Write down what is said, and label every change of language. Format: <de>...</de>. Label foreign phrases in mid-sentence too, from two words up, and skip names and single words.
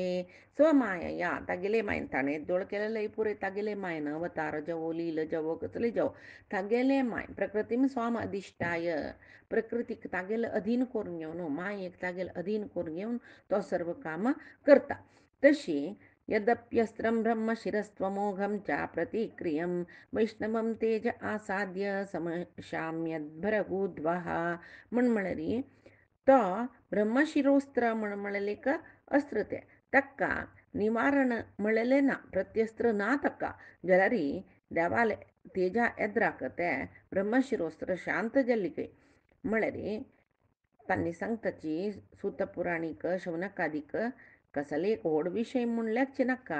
<kok>स्वमायया तागेले मायन ताणें दोळ केलेले पुरे तागेले मायन अवतार जवो लील जवो कसले जवो तागेले माय</kok> <sa>प्रकृतीम स्वाम अधिष्ठाय</sa> <kok>प्रकृतीक तागेले अधीन करून घेवन मायेक तागेले अधीन करून घेवन तो सर्व काम करता.</kok> <sa>तशी यद्यप्यस्त्रं ब्रह्मशिरस्त्वमोघं च प्रतिक्रियं वैष्णवं तेज आसाद्य समशाम्यद्भरगुद्वः</sa> <kok>म्हण म्हळ्यार तो ब्रह्मशिरोस्त्र म्हण म्हळेलें एक अस्त्र तें ताका निवारण म्हळेलें ना, प्रत्यस्त्र ना ताका जाल्यार देवाले तेजा येद्राक तें ब्रह्मशिरोस्त्र शांत जाल्ली कय म्हळ्यार तांणी सांगताची सुत पुराणीक शौनकादीक कसले एक व्हड विशय म्हूण लेखचे नाका.</kok>